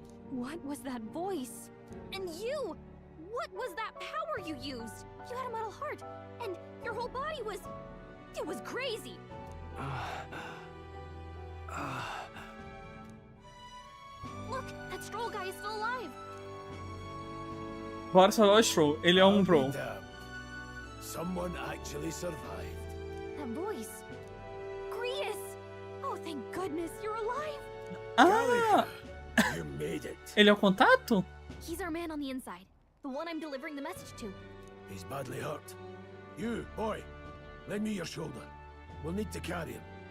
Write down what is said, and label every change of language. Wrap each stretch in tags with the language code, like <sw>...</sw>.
<en>What was that voice? And you! What was that power you used? You had a metal heart, and your whole body was... It was crazy! Look, that Stroll guy is still alive!</en> <pt>Bora salvar o Stroll, ele é bro.</pt> <en>Someone actually survived. That voice... Grius! Oh, thank goodness, you're alive! Ah! You made it.</en> <pt>Ele é o contato?</pt> <en>He's our man on the inside. The one I'm delivering the message to. He's badly hurt. You, boy, lend me your shoulder. We'll need to carry him.</en>